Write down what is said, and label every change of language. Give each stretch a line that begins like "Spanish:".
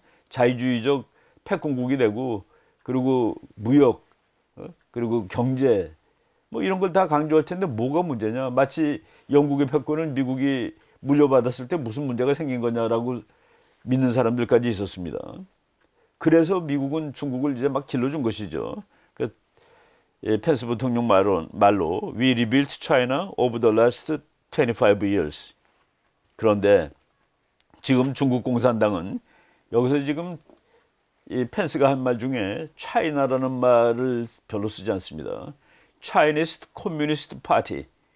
Korean: 자유주의적 패권국이 되고 그리고 무역 그리고 경제 뭐 이런 걸 다 강조할 텐데 뭐가 문제냐. 마치 영국의 패권을 미국이 물려받았을 때 무슨 문제가 생긴 거냐라고 믿는 사람들까지 있었습니다. 그래서 미국은 중국을 이제 막 길러준 것이죠. 그 펜스 부통령 말로
English: We rebuilt China over the last 25 years.
Korean: 그런데 지금 중국 공산당은 여기서 지금 이 펜스가 한 말 중에 차이나라는 말을 별로 쓰지 않습니다.
English: Chinese Communist Party.